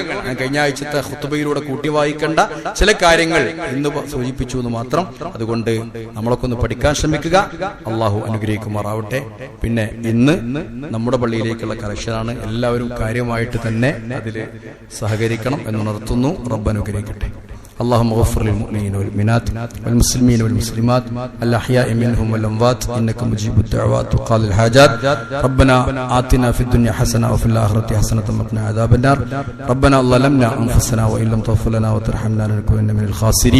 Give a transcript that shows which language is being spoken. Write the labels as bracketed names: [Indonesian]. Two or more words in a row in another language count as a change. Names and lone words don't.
[Malayalam] ഞാൻ കഴിഞ്ഞ ആഴ്ചത്തെ ഖുത്ബയിലൂടെ കൂട്ടി വായിക്കേണ്ട ചില കാര്യങ്ങൾ ഇന്ന് സൂചിപ്പിച്ചു എന്ന് മാത്രം. അതുകൊണ്ട് നമ്മളൊക്കെ ഒന്ന് പഠിക്കാൻ ശ്രമിക്കുക. അള്ളാഹു അനുഗ്രഹിക്കുമാറാവട്ടെ. പിന്നെ ഇന്ന് നമ്മുടെ പള്ളിയിലേക്കുള്ള കലക്ഷനാണ്. എല്ലാവരും കാര്യമായിട്ട് തന്നെ അതിൽ സഹകരിക്കണം എന്നുണർത്തുന്നു. റബ്ബ് അനുഗ്രഹിക്കട്ടെ. [Arabic] اللهم اغفر للمؤمنين والمؤمنات والمسلمين والمسلمات الأحياء منهم والأموات إنك مجيب الدعوات وقاضي الحاجات. ربنا آتنا في الدنيا حسنة وفي الآخرة حسنة وقنا عذاب النار. ربنا ظلمنا أنفسنا وإن لم تغفر لنا وترحمنا لنكونن من الخاسرين.